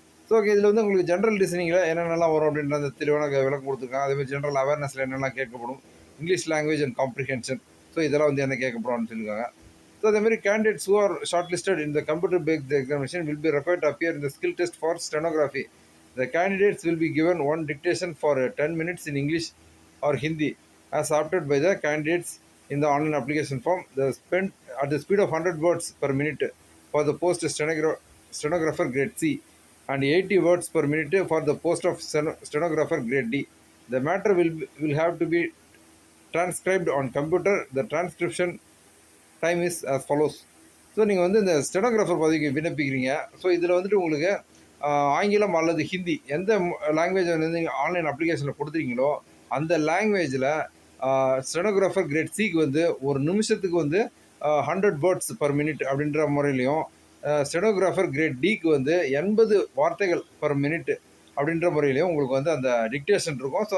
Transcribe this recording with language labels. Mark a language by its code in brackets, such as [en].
[ta] So okay, இதில் வந்து உங்களுக்கு ஜென்ரல் டிசைனிங்கில் என்னென்னலாம் வரும் அப்படின்ற அந்த தெளிவான விளக்கம் கொடுத்துருக்காங்க. அதேமாதிரி ஜென்ரல் அவேர்னஸில் என்னெல்லாம் கேட்கப்படும், English language and comprehension, so இதெல்லாம் வந்து என்ன கேட்கப்படும்னு சொல்லியிருக்காங்க. [en] So அதேமாதிரி candidates who are short listed in the computer based examination will be required to appear in the skill test for stenography. The candidates will be given one dictation for 10 minutes in English or Hindi as opted by the candidates in the online application form. They spent at the speed of 100 words per minute for the post stenographer grade C and 80 words per minute for the post of stenographer grade D. The matter will have to be transcribed on computer. The transcription time is as follows. [ta] So நீங்கள் வந்து இந்த stenographer பதவிக்கு விண்ணப்பிக்கிறீங்க. So இதில் வந்துட்டு உங்களுக்கு ஆங்கிலம் அல்லது ஹிந்தி எந்த லாங்குவேஜ் வந்து நீங்கள் ஆன்லைன் அப்ளிகேஷனில் கொடுத்துருக்கீங்களோ அந்த லாங்குவேஜில் ஸ்டெனோகிராஃபர் கிரேட் சிக்கு வந்து ஒரு நிமிஷத்துக்கு வந்து 100 வேர்ட்ஸ் பர் மினிட் அப்படின்ற முறையிலையும், ஸ்டெனோகிராஃபர் கிரேட் டிக்கு வந்து 80 வார்த்தைகள் பர் மினிட் அப்படின்ற முறையிலையும் உங்களுக்கு வந்து அந்த டிக்டேஷன் இருக்கும்.